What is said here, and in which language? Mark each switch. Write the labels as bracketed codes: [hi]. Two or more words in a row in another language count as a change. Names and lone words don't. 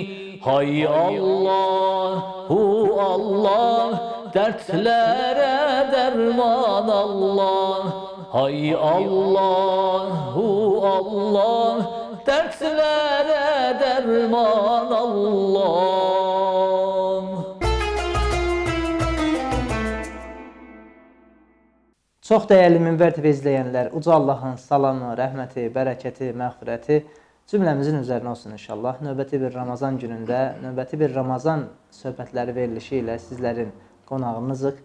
[tr] Hay Allah, hu Allah, dertlere derman Allah. Hay Allah, hu Allah, dertlere derman Allah. [az] Çox dəyərli Minbər TV izləyənlər, uca Allahın salamı, rəhməti, bərəkəti, məğfirəti cümləmizin üzərinə olsun inşallah. Növbəti bir Ramazan günündə, növbəti bir Ramazan söhbətləri verilişi ilə sizlərin qonağımızıq.